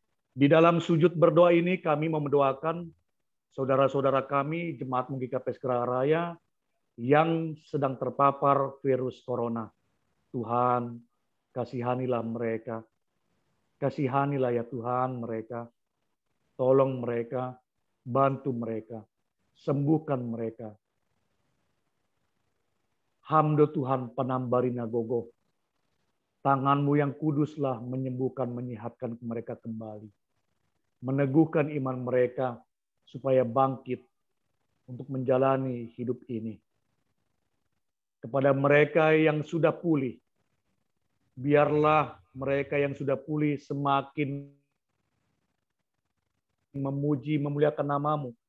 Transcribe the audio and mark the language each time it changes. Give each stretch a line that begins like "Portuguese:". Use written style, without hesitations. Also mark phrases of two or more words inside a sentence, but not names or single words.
Indonesian: Di dalam sujud berdoa ini kami mau mendoakan saudara-saudara kami, Jemaat GKPS Geraha Raya, yang sedang terpapar virus corona. Tuhan, kasihanilah mereka. Kasihanilah ya Tuhan mereka. Tolong mereka, bantu mereka, sembuhkan mereka.
Batak Simalungun: Hamdo Tuhan penambarina gogo.
Indonesian: Tanganmu yang kuduslah menyembuhkan, menyehatkan mereka kembali. Meneguhkan iman mereka supaya bangkit untuk menjalani hidup ini. Kepada mereka yang sudah pulih, biarlah mereka yang sudah pulih semakin memuji, memuliakan namamu.